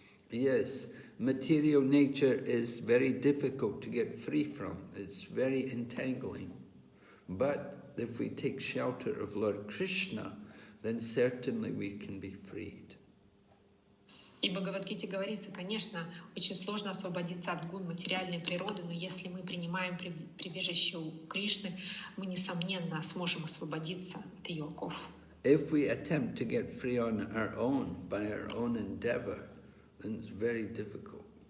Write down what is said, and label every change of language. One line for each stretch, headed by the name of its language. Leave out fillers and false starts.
English: Yes, material nature is very difficult to get free from. It's very entangling. But if we take shelter of Lord Krishna, then certainly we can be freed.
Russian: И в Бхагавад-гите говорится, конечно, очень сложно освободиться от гун материальной природы, но если мы принимаем прибежище у Кришны, мы, несомненно, сможем освободиться от ее оков.
English: If we attempt to get free on our own, by our own endeavor, then it's very difficult.